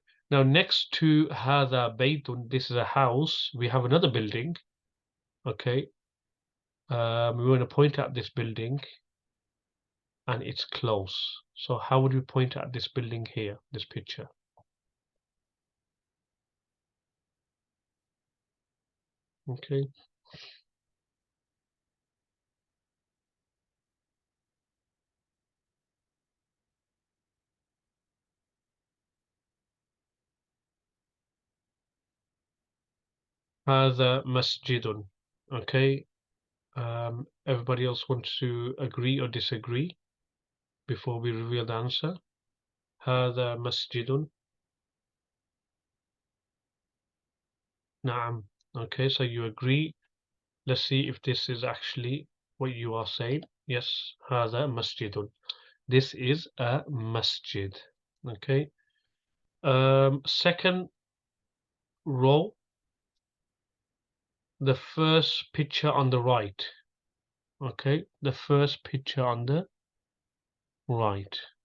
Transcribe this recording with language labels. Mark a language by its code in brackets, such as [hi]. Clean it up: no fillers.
[en] Now next to [ar] هذا بيت, [en] this is a house, we have another building. Okay, we want to point at this building and it's close. So how would we point at this building here, this picture? [ar] Okay, هذا مسجد. [en] Okay, everybody else wants to agree or disagree before we reveal the answer? [ar] هذا مسجد. [en] نعم. Okay, so you agree. Let's see if this is actually what you are saying. [ar] Yes, هذا مسجد. [en] This is a masjid. Okay. Second row, the first picture on the right. Okay, the first picture on the right.